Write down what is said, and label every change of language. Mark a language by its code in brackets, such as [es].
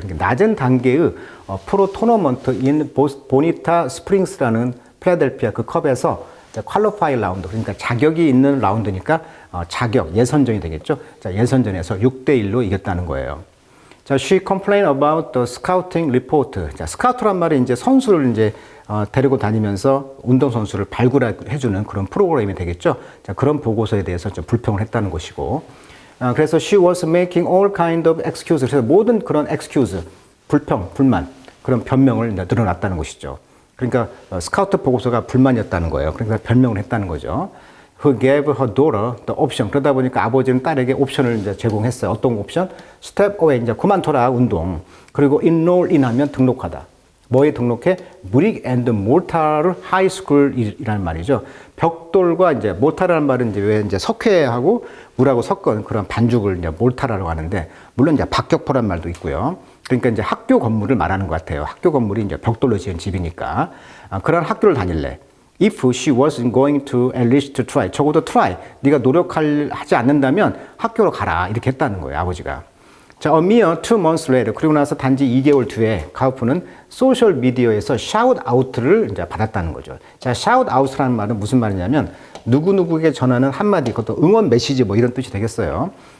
[ko] 그러니까 낮은 단계의 프로 토너먼트 in 보니타 스프링스라는 필라델피아 그 컵에서 퀄리파이 라운드, 그러니까 자격이 있는 라운드니까 자격, 예선전이 되겠죠. 자, 예선전에서 6대1로 이겼다는 거예요. [en] 자, she complained about the scouting report. [ko] 자, 스카우트란 말이 이제 선수를 이제 데리고 다니면서 운동선수를 발굴해주는 그런 프로그램이 되겠죠. 자, 그런 보고서에 대해서 좀 불평을 했다는 것이고. [en] 그래서 she was making all kind of excuses. [ko] 그래서 모든 그런 excuse, 불평, 불만, 그런 변명을 늘어났다는 것이죠. 그러니까 스카우트 보고서가 불만이었다는 거예요. 그러니까 변명을 했다는 거죠. [en] Who gave her daughter the option. [ko] 그러다 보니까 아버지는 딸에게 옵션을 이제 제공했어요. 어떤 옵션? [en] Step away. [ko] 이제 그만둬라, 운동. 그리고 enroll in 하면 등록하다. 뭐에 등록해? Brick and Mortar High School이라는 말이죠. 벽돌과 이제 모타라는 말은 이제 왜 이제 석회하고 물하고 섞은 그런 반죽을 이제 몰타라고 하는데, 물론 이제 박격포란 말도 있고요. 그러니까 이제 학교 건물을 말하는 것 같아요. 학교 건물이 이제 벽돌로 지은 집이니까. 그런 학교를 다닐래. [en] If she wasn't going to at least to try. [ko] 적어도 try. 네가 노력하지 않는다면 학교로 가라. 이렇게 했다는 거예요, 아버지가. [en] 자, a mere 2 months later. [ko] 그리고 나서 단지 2개월 뒤에 가우프는 소셜 미디어에서 shout out를 이제 받았다는 거죠. 자, shout out라는 말은 무슨 말이냐면 누구누구에게 전하는 한마디, 그것도 응원 메시지 뭐 이런 뜻이 되겠어요.